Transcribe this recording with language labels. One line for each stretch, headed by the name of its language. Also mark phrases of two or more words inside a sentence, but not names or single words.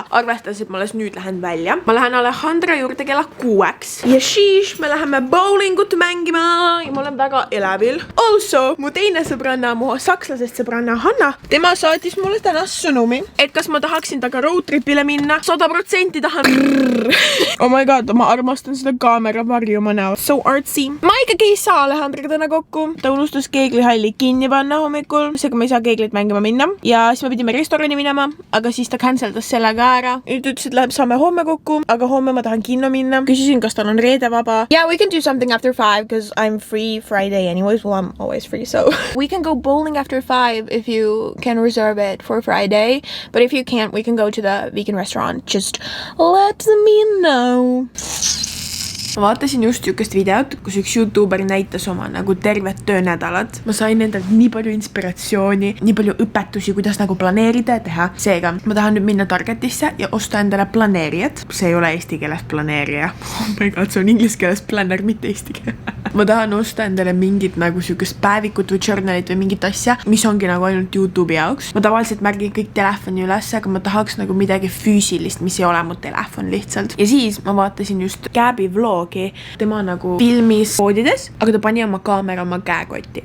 Estonian: Arvestades, et ma alles nüüd lähen välja. Ma lähen Alejandra juurde kella 6. Ja siis me läheme bowlingut mängima ja ma olen väga elevil. Also, mu teine sõbranna, mu sakslasest sõbranna Hanna, tema saatis mulle täna sõnumi, et kas ma tahaksin taga roadtripile minna. 100% tahan.
English: Oh my god,
Estonian: ma armastan seda kaamera varju oma näol.
English: So artsy.
Estonian: Ma ikkagi ei saa Alejandraga täna kokku. Ta unustas keeglihalli kinni panna hommikul. Seega ma ei saa keeglit mängima minna. Ja siis me pidime restorani minema, aga siis ta canceldas selle ka ära. Nüüd ütles, et saame homme kokku, aga homme ma tahan kinno minna. Küsisin, kas tal on reede vaba.
English: Yeah, we can do something after 5 because I'm free Friday anyways. Well, I'm always free, so. We can go bowling after 5 if you can reserve it for Friday. But if you can't, we can go to the vegan restaurant. Just let me know.
Estonian: Ma vaatasin just siukest videot, kus üks YouTuber näitas oma nagu tervet töönädalat. Ma sain endalt nii palju inspiratsiooni, nii palju õpetusi, kuidas nagu planeerida ja teha. Seega, ma tahan nüüd minna Targetisse ja osta endale planeerijat. See ei ole eesti keeles planeerija.
English: Oh my god,
Estonian: see on inglise keeles planner, mitte eesti keeles. Ma tahan osta endale mingit nagu siukest päevikut või journalit või mingit asja, mis ongi nagu ainult YouTube'i jaoks. Ma tavaliselt märgin kõik telefoni üles, aga ma tahaks nagu midagi füüsilist, mis ei ole mu telefon lihtsalt. Ja siis ma vaatasin just Gabi vlog vlog'i. Tema nagu filmis poodides, aga ta pani oma kaamera oma käekotti.